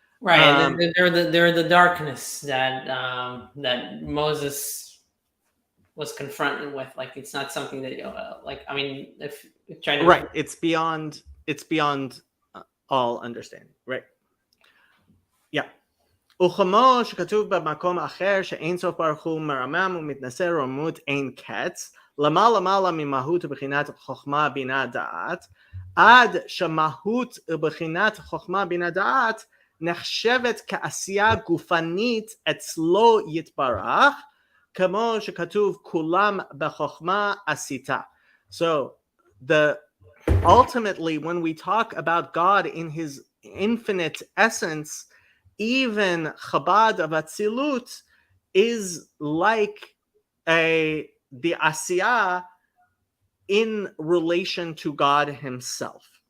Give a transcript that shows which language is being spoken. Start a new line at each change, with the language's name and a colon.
English: Right, and they're the darkness that that Moses was confronted with. Like, it's not something that like, I mean, if trying to, right, it's beyond all understanding, right? Yeah.
Hebrew: וכמו שכתוב במקום אחר שאין סוף ברוך הוא מרומם ומתנשא רוממות אין קץ, למעלה ממהות ובחינת חוכמה בינה דעת, עד שמהות ובחינת חוכמה בינה דעת נחשבת כעשייה גופנית אצלו יתברך, כמו שכתוב כולם בחוכמה עשיתה.
English: So ultimately, when we talk about God in his infinite essence, even Chabad of Atzilut is like the Asiyah in relation to God himself.